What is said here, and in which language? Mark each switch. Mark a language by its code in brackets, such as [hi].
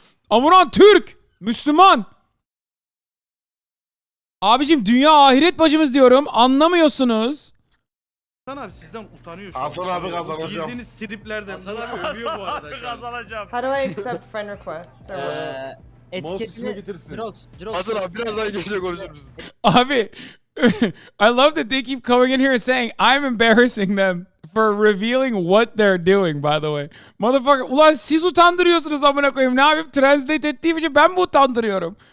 [tr] Amouranth Türk, Müslüman. Abicim dünya ahiret bacımız diyorum. Anlamıyorsunuz. Hasan abi sizden utanıyor şu an. Hasan abi kazanacağım. Girdiğiniz striplerden. Hasan abi övüyor bu arada şu an. Kazanacağım. [en] How do I accept friend requests? Or what? [tr] Etiketini Jirox. Hasan abi biraz daha geçe konuşur musun? [en] Abi, I love that they keep coming in here and saying I'm embarrassing them for revealing what they're doing, by the way. [tr] Motherfucker, ulan siz utandırıyorsunuz amına koyayım. Ne yapayım? Translate ettiğim için ben mi utandırıyorum?